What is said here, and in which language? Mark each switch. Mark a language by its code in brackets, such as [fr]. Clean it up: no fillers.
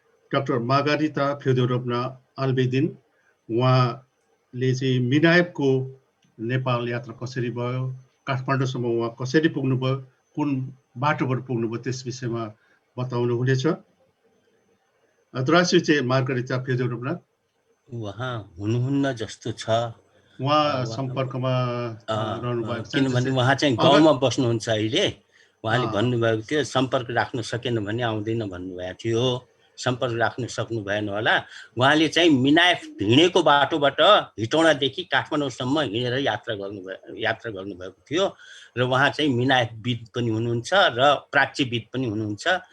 [ne] Doctor मार्गारिता फ्योदोरोभना अल्बेदिन। उहाँले चाहिँ मिनाएभको नेपाल यात्रा कसरी भयो, काठमाडौँसम्म उहाँ कसरी पुग्नुभयो, कुन बाटोबाट पुग्नुभयो त्यस विषयमा बताउनु हुनेछ। [ru] Здравствуйте, Маргарита Федоровна. [ne] उहाँ हुनुहुन्न जस्तो छ। उहाँ सम्पर्कमा रहनु भएको छ। किनभने उहाँ चाहिँ गाउँमा बस्नुहुन्छ अहिले। उहाँले भन्नुभएको थियो सम्पर्क राख्न सकेन भने आउँदैन भन्नुभएको थियो। सम्पर्क राख्न सक्नु भएन होला। उहाँले चाहिँ मिनाएभ हिँडेको बाटोबाट हिटौडादेखि काठमाडौँसम्म हिँडेर यात्रा गर्नुभएको थियो र उहाँ चाहिँ मिनाएभविद पनि हुनुहुन्छ र प्राच्यविद पनि हुनुहुन्छ।